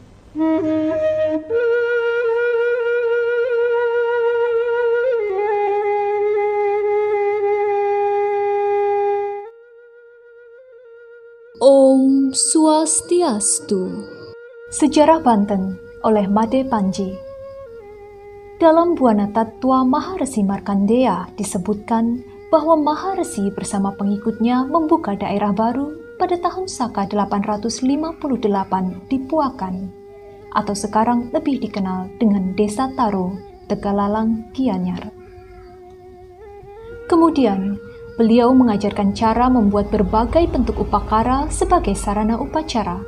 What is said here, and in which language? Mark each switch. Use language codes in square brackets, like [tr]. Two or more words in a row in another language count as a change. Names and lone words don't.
[sa] Om Swastiastu. [id] Sejarah Banten oleh Made Panji. Dalam Buana Tattwa Maharesi Markandeya disebutkan bahwa Maharesi bersama pengikutnya membuka daerah baru pada tahun Saka 858 di Puakan, atau sekarang lebih dikenal dengan Desa Taro, Tegalalang, Gianyar. Kemudian, beliau mengajarkan cara membuat berbagai bentuk upakara sebagai sarana upacara.